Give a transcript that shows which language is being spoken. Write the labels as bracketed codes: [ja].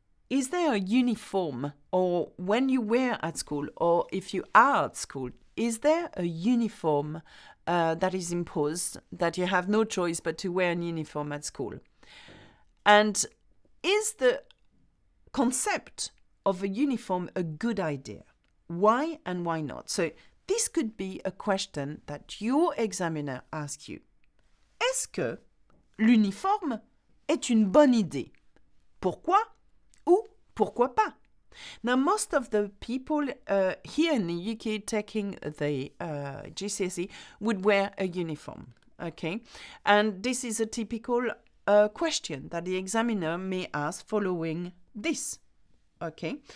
[en] Is there a uniform, or when you were at school, or if you are at school, is there a uniform that is imposed, that you have no choice but to wear an uniform at school? And is the concept of a uniform a good idea? Why and why not? So this could be a question that your examiner asks you. [fr] est-ce que l'uniforme est une bonne idée? Pourquoi ou pourquoi pas? [en] Now, most of the people here in the UK taking the GCSE would wear a uniform, okay? And this is a typical question that the examiner may ask following this, okay?